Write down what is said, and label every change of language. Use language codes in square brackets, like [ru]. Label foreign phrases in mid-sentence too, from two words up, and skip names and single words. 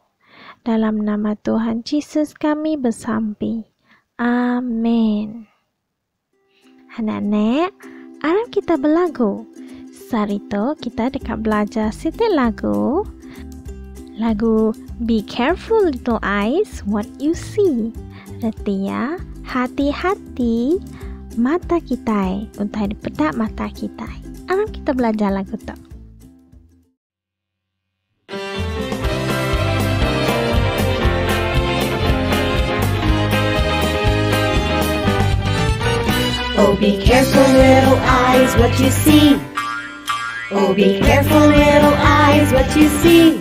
[iba] Dalam nama Tuhan Yesus kami bersampi. Amin. Anak-anak, aram kita belagu. Sarito kita dekat belajar setiap lagu. Lagu Be Careful Little Eyes What You See. Artinya, hati-hati mata kita, untuk dipedak mata kita. Aram kita belajar lagu tu. [en] Oh, be careful, little eyes, what you see. Oh, be careful, little eyes, what you see.